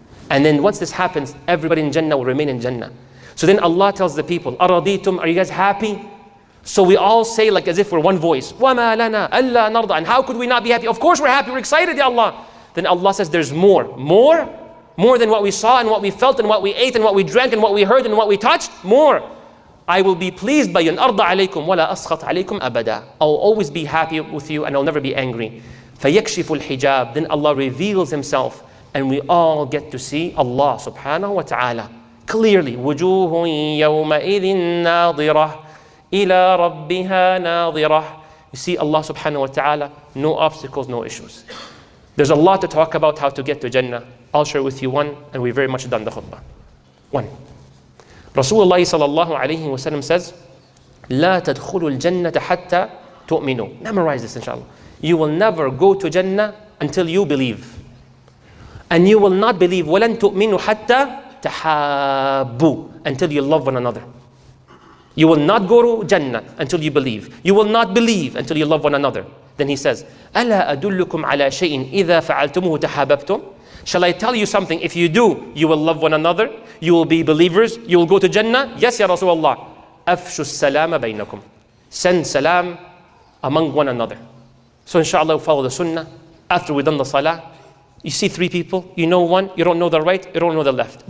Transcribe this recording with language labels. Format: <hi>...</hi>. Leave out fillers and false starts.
<en>And then once this happens, everybody in Jannah will remain in Jannah. So then Allah tells the people,</en> <ar>أَرَضِيتُمْ,</ar> <en>are you guys happy? So we all say like as if we're one voice,</en> <ar>وَمَا لَنَا أَلَّا نَرْضَى.</ar> <en>And how could we not be happy? Of course we're happy, we're excited, Ya Allah. Then Allah says there's more. More than what we saw and what we felt and what we ate and what we drank and what we heard and what we touched. More. I will be pleased by you.</en> <ar>أَرْضَى عَلَيْكُمْ وَلَا أَسْخَطْ عَلَيْكُمْ أَبَدًا.</ar> <en>I'll always be happy with you and I'll never be angry.</en> <ar>فَيَكْشِفُ الْحِجَابِ.</ar> <en>Then Allah reveals Himself and we all get to see Allah subhanahu wa ta'ala clearly.</en> <ar>وُجُوهٌ يَوْمَئِذٍ نَاظِرَةٌ إِلَىٰ رَبِّهَا نَاظِرَةٌ.</ar> <en>You see Allah subhanahu wa ta'ala, no obstacles, no issues. There's a lot to talk about how to get to Jannah. I'll share with you one, and we're very much done the khutbah. 1. Rasulullah sallallahu alayhi wa sallam says,</en> <ar>لا تدخلوا الجنة حتى تؤمنوا.</ar> <en>Memorize this inshallah. You will never go to Jannah until you believe. And you will not believe</en> <ar>وَلَن تُؤْمِنُوا حَتَّى تَحَابُّوا,</ar> <en>until you love one another. You will not go to Jannah until you believe. You will not believe until you love one another. Then he says,</en> <ar>أَلَا أَدُلُّكُمْ عَلَى شَيْءٍ إِذَا فَعَلْتُمُهُ تَحَابَبْتُمْ.</ar> <en>Shall I tell you something? If you do, you will love one another. You will be believers. You will go to Jannah. Yes, Ya Rasulullah.</en> <ar>أَفْشُوا السَّلَامَ بَيْنَكُمْ.</ar> <en>Send salam among one another. So inshallah, we'll follow the sunnah. After we've done the salah, you see 3 people, you know one, you don't know the right, you don't know the left.</en>